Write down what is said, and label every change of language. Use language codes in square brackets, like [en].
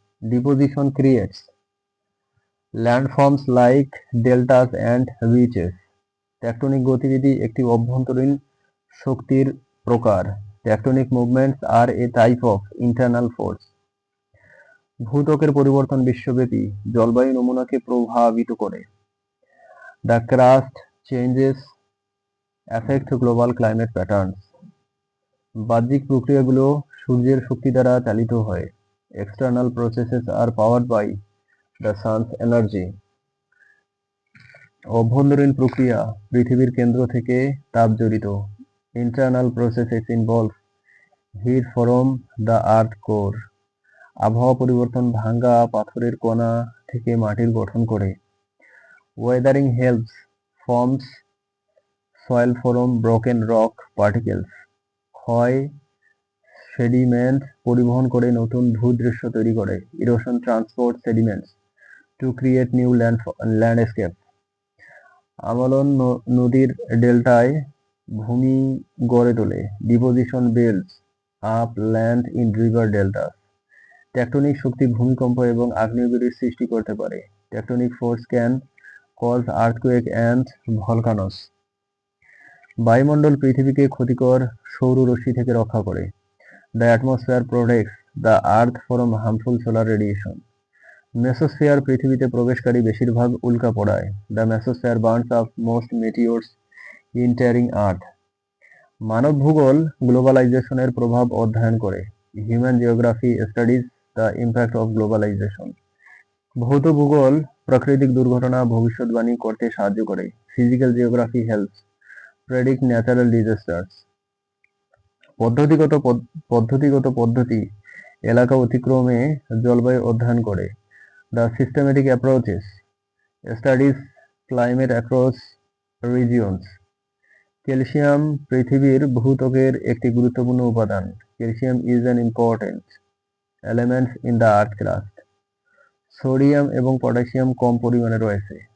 [en] Deposition creates landforms like deltas and ridges. [bn] Tectonic গতিবিধি একটি অভ্যন্তরীণ শক্তির প্রকার। [en] Tectonic movements are a type of internal force. [bn] ভূত্বকের পরিবর্তন বিশ্বব্যাপী জলবায়ু নমুনাকে প্রভাবিত করে। [en] The crust changes affect global climate patterns. [bn] বাহ্যিক প্রক্রিয়াগুলো সূর্যের শক্তি দ্বারা চালিত হয়। [en] External processes are powered by the sun's energy. [bn] অভ্যন্তরীণ প্রক্রিয়া পৃথিবীর কেন্দ্র থেকে তাপ জড়িত। [en] Internal processes involve heat from the earth core. [bn] আবহাওয়া পরিবর্তন ভাঙ্গা পাথরের কণা থেকে মাটির গঠন করে। [en] Weathering helps forms soil from broken rock particles. [bn] ক্ষয় সেডিমেন্ট পরিবহন করে নতুন ভূদৃশ্য তৈরি করে। [en] Erosion transports sediments to create new landscape. [bn] আমলন নদীর ডেল্টায় ভূমি গড়ে তোলে। [en] Deposition builds up land in river deltas. [bn] Tectonic শক্তি ভূমিকম্প এবং আগ্নেয়গিরির সৃষ্টি করতে পারে। [en] Tectonic force can cause earthquake and volcanoes. [bn] বায়ুমণ্ডল পৃথিবীকে ক্ষতিকর সৌর রশ্মি থেকে রক্ষা করে। [en] The atmosphere protects the earth from harmful solar radiation. [bn] Mesosphere পৃথিবীতে প্রবেশকারী বেশিরভাগ উল্কা পড়ায়। [en] The mesosphere burns up most meteors entering earth. [bn] মানব ভূগোল গ্লোবালাইজেশনের প্রভাব অধ্যয়ন করে। [en] Human geography studies the impact of globalization. [bn] ভৌত ভূগোল প্রাকৃতিক দুর্ঘটনা ভবিষ্যৎবাণী করতে সাহায্য করে। [en] Physical geography helps predict natural disasters. [bn] পদ্ধতিগত পদ্ধতি এলাকা অতিক্রমে জলবায়ু অধ্যয়ন করে। [en] The systematic approaches studies climate across regions. [bn] Calcium পৃথিবীর ভূত্বকের একটি গুরুত্বপূর্ণ উপাদান। [en] Calcium is an important element in the earth crust. [bn] Sodium এবং পটাশিয়াম কম পরিমাণে রয়েছে।